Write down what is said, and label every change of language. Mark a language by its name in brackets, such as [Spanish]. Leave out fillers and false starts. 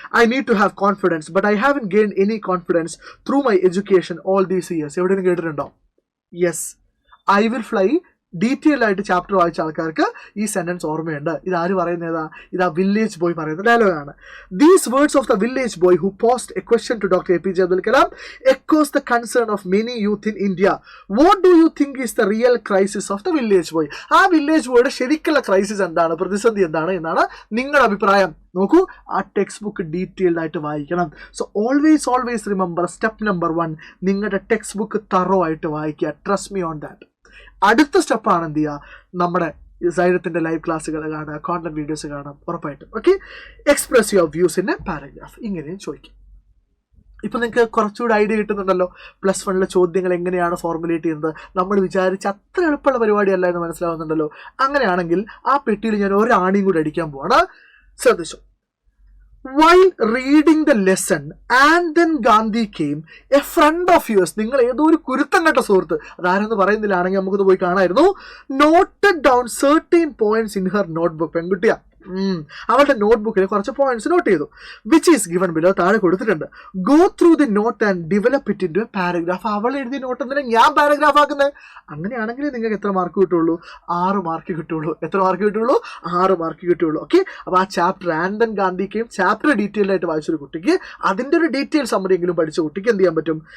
[English] I need to have confidence, but I haven't gained any confidence through my education all these years. [Malayalam] എവിടെയെങ്കിലും കേട്ടിട്ടുണ്ടോ? [English] yes, I will fly [Malayalam] detail ആയിട്ട് chapter വായിച്ച ആൾക്കാർക്ക് ഈ sentence ഓർമ്മയുണ്ട്. ഇതാര് പറയുന്നതാ? ഇതാ വില്ലേജ് ബോയ് പറയുന്ന ഡയലോഗാണ്. [English] These words of the village boy who post a question to doctor APJ Abdul Kalam echoes the concern of many youth in India. What do you think is the real crisis of the village boy? [Malayalam] ആ village ബോയുടെ ശരിക്കുള്ള crisis എന്താണ്, പ്രതിസന്ധി എന്താണ് എന്നാണ് നിങ്ങളുടെ അഭിപ്രായം. നോക്കൂ, ആ ടെക്സ്റ്റ് ബുക്ക് ഡീറ്റെയിൽഡ് ആയിട്ട് വായിക്കണം. [English] so always remember, [Malayalam] step number 1, നിങ്ങളുടെ ടെക്സ്റ്റ് ബുക്ക് തറോ ആയിട്ട് വായിക്കുക. [English] Trust me on that. [Malayalam] അടുത്ത സ്റ്റെപ്പാണ് എന്ത് ചെയ്യുക, നമ്മുടെ സൈലത്തിന്റെ ലൈവ് ക്ലാസ്സുകൾ കാണുക, കോണ്ടന്റ് വീഡിയോസ് കാണാം ഉറപ്പായിട്ടും. [English] Okay, express your views in a paragraph. [Malayalam] ഇങ്ങനെയും ചോദിക്കും. ഇപ്പം നിങ്ങൾക്ക് കുറച്ചുകൂടി ഐഡിയ കിട്ടുന്നുണ്ടല്ലോ +1 ചോദ്യങ്ങൾ എങ്ങനെയാണ് ഫോർമുലേറ്റ് ചെയ്യുന്നത്. നമ്മൾ വിചാരിച്ച അത്ര എളുപ്പമുള്ള പരിപാടിയല്ല എന്ന് മനസ്സിലാവുന്നുണ്ടല്ലോ. അങ്ങനെയാണെങ്കിൽ ആ പെട്ടിയിൽ ഞാൻ ഒരു ആണിയും കൂടി അടിക്കാൻ പോവാണ്. ശ്രദ്ധിച്ചു. [English] While reading the lesson and then Gandhi came, a friend of yours, [Malayalam] നിങ്ങൾ ഏതോ ഒരു കുരുത്തം കെട്ട സുഹൃത്ത്, അതാരെന്ന് പറയുന്നില്ലാണെങ്കിൽ നമുക്കത് പോയി കാണായിരുന്നു, [English] noted down certain points in her notebook. [Malayalam] പെൺകുട്ടിയാ, അവളുടെ നോട്ട്ബുക്കിൽ കുറച്ച് പോയിന്റ്സ് നോട്ട് ചെയ്തു. [English] which is given below, [Malayalam] താഴെ കൊടുത്തിട്ടുണ്ട്. [English] Go through the note and develop it into a paragraph. [Malayalam] അവൾ എഴുതിയ നോട്ട് എന്തിനാ ഞാൻ പാരഗ്രാഫ് ആക്കുന്നത്? അങ്ങനെയാണെങ്കിൽ നിങ്ങൾക്ക് എത്ര മാർക്ക് കിട്ടുള്ളൂ? 6 മാർക്ക് കിട്ടുള്ളൂ. എത്ര മാർക്ക് കിട്ടുള്ളൂ? 6 മാർക്ക് കിട്ടുള്ളൂ. ഓക്കെ, അപ്പോൾ ആ ചാപ്റ്റർ ആൻഡൻ ഗാന്ധിക്കും ചാപ്റ്റർ ഡീറ്റെയിൽഡ് ആയിട്ട് വായിച്ചൊരു കുട്ടിക്ക് അതിൻ്റെ ഒരു ഡീറ്റെയിൽ സമ്മറി എങ്കിലും പഠിച്ച കുട്ടിക്ക് എന്ത് ചെയ്യാൻ പറ്റും?